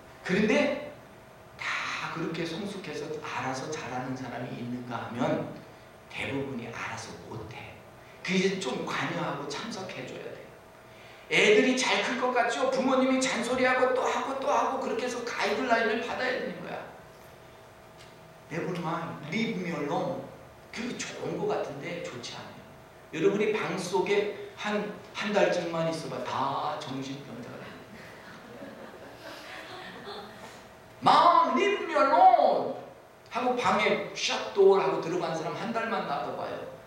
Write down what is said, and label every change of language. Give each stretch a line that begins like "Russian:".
Korean: 그런데 다 그렇게 성숙해서 알아서 잘하는 사람이 있는가 하면 대부분이 알아서 못해. 그게 좀 관여하고 참석해줘야 돼요. 애들이 잘 클 것 같죠? 부모님이 잔소리하고 또 하고 또 하고 그렇게 해서 가이드라인을 받아야 되는 거야.
English: Never mind, leave me alone.
Korean: 그게 좋은 것 같은데 좋지 않아요. 여러분이 방 속에 한 달쯤만 있어봐 다 정신병자가 됩니다.
English: Mom, leave me alone
Korean: 하고 방에 샷도어 하고 들어간 사람 한 달만 놔둬봐요.